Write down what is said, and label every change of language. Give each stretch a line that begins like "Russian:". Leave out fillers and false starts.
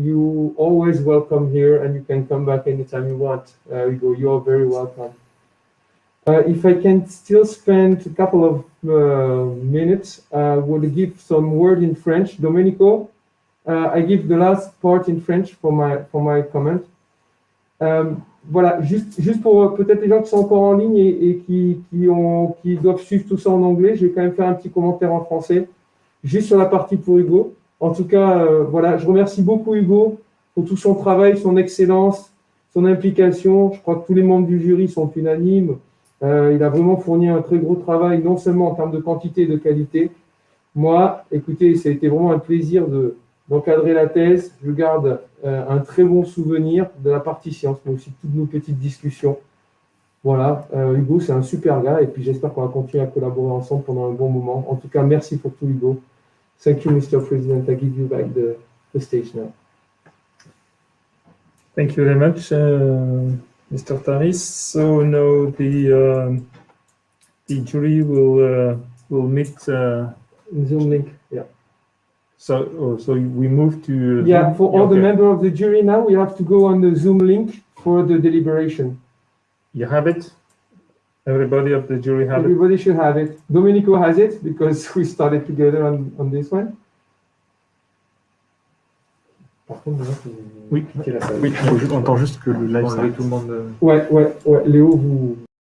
English: You always welcome here, and you can come back anytime you want. Hugo, you are very welcome. If I can still spend a couple of minutes, we'll give some word in French. Domenico, I give the last part in French for my comment.
French: Voilà, juste pour peut-être les gens qui sont encore en ligne et qui doivent suivre tout ça en anglais, je vais quand même faire un petit commentaire en français, juste sur la partie pour Hugo. En tout cas, voilà, je remercie beaucoup Hugo pour tout son travail, son excellence, son implication. Je crois que tous les membres du jury sont unanimes. Il a vraiment fourni un très gros travail, non seulement en termes de quantité et de qualité. Moi, écoutez, ça a été vraiment un plaisir d'encadrer la thèse. Je garde un très bon souvenir de la partie science, mais aussi de toutes nos petites discussions. Voilà, Hugo, c'est un super gars, et puis j'espère qu'on va continuer à collaborer ensemble pendant un bon moment. En tout cas, merci pour tout, Hugo.
English: Thank you, Mr. President. I give you back the stage now. Thank you very much, Mr. Taris. So now the jury will meet Zoom link, yeah. So we move to yeah, Zoom. for all the members of the jury now, we have to go on the Zoom link for the deliberation. You have it? Everybody of the jury have Everybody should have it. Domenico has it because we started together on this one.
French: Par contre, oui, quitter la salle. Oui, on entend juste que le live s'arrête. Tout le monde. Ouais, Léo, vous.